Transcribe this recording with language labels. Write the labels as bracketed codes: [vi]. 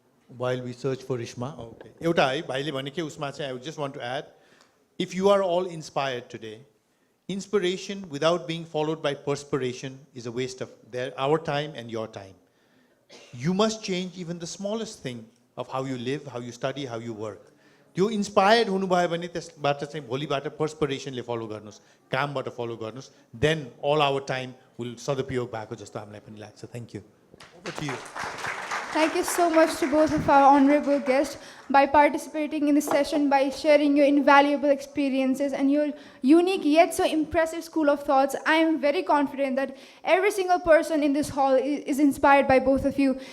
[en] while we search for Rishma. Okay. [ne] एउटा है भाइले भने के उसमा चाहिँ [en] I would just want to add if you are all inspired today, inspiration without being followed by perspiration is a waste of our time and your time. You must change even the smallest thing of how you live, how you study, how you work. [ne] त्यो inspired हुनुभयो भने त्यसबाट चाहिँ भोलिबाट पर्सपिरेसनले follow गर्नुहोस्, कामबाट follow गर्नुहोस्, [en] then all our time will [ne] सदुपयोग भएको जस्तो हामीलाई पनि लाग्छ. [en] Thank you. Over to you. Thank you so much to both of our honorable guests by participating in this session, by sharing your invaluable experiences and your unique yet so impressive school of thoughts. I am very confident that every single person in this hall is inspired by both of you.